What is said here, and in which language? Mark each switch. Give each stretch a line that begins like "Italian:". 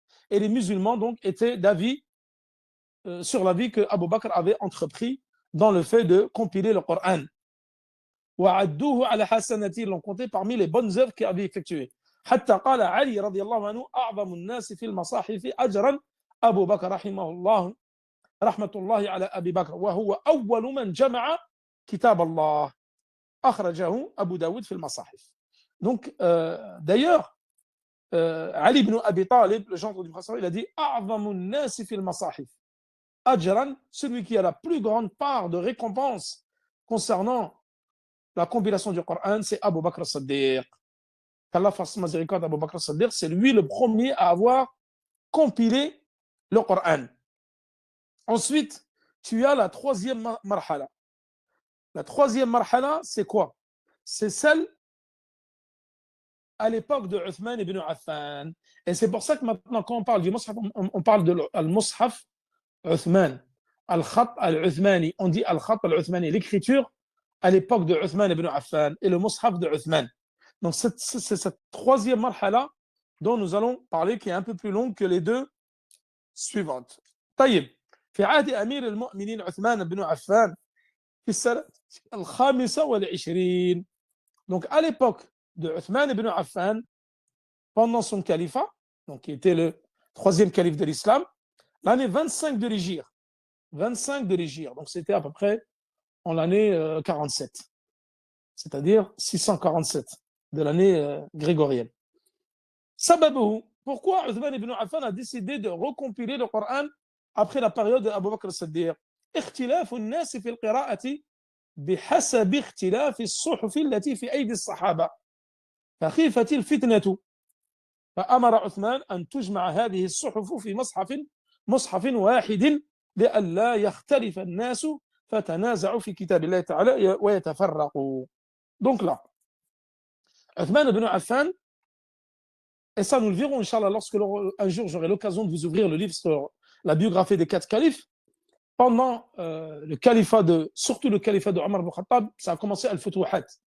French: Et les musulmans donc étaient d'avis sur l'avis que Abu Bakr avait entrepris dans le fait de compiler le Coran. Ils l'ont compté parmi les bonnes œuvres qu'il avait effectuées.
Arabic: حتى قال علي رضي الله عنه أعظم الناس في المصاحف أجرا أبو بكر رحمه الله رحمة الله على أبي بكر وهو أول من جمع كتاب الله أخرجه أبو داود في المصاحف.
French: Donc, d'ailleurs, Ali ibn Abi Talib, le gendre du Prophète, il a dit
Arabic: أعظم الناس في المصاحف أجرا,
French: celui qui a la plus grande part de récompense concernant la compilation du Coran, c'est Abu Bakr as-Siddiq. Qu'Allah fasse miséricorde d'Abu Bakr as-Siddiq, c'est lui le premier à avoir compilé le Coran. Ensuite, tu as la troisième marhala. La troisième marhala, c'est quoi? C'est celle à l'époque de Uthman ibn Affan. Et c'est pour ça que maintenant, quand on parle du Mus'haf, on parle de al-Mus'haf Uthman. Al-Khat al-Uthmani. On dit al-Khat al-Uthmani, l'écriture à l'époque de Uthman ibn Affan et le Mus'haf de Uthman. Donc, c'est cette troisième marhala dont nous allons parler, qui est un peu plus longue que les deux suivantes.
Arabic: طيب في عهد أمير المؤمنين عثمان بن عفان في السنة الخامسة والعشرين.
French: Donc, à l'époque de Uthman ibn Affan, pendant son califat, donc qui était le troisième calife de l'islam, l'année 25 de l'Hégire. 25 de l'Hégire. Donc, c'était à peu près en l'année 47. C'est-à-dire 647 de l'année grégorienne. Sababuhu, pourquoi Uthman ibn Affan a décidé de recompiler le Coran après la période d'Abu Bakr as-Siddiq?
Arabic: اختلاف الناس في القراءة بحسب اختلاف الصحف التي في أيدي الصحابة فخيفت الفتنة فأمر عثمان أن تجمع هذه الصحف في مصحف واحد لئلا يختلف الناس فتنازعوا في كتاب الله تعالى ويتفرقوا.
French: Donc là, Uthman ibn Affan, et ça nous le verrons, Inch'Allah, lorsque un jour j'aurai l'occasion de vous ouvrir le livre sur la biographie des 4 califes, pendant le califat surtout le califat de Omar ibn Khattab, ça a commencé al-Futuhat.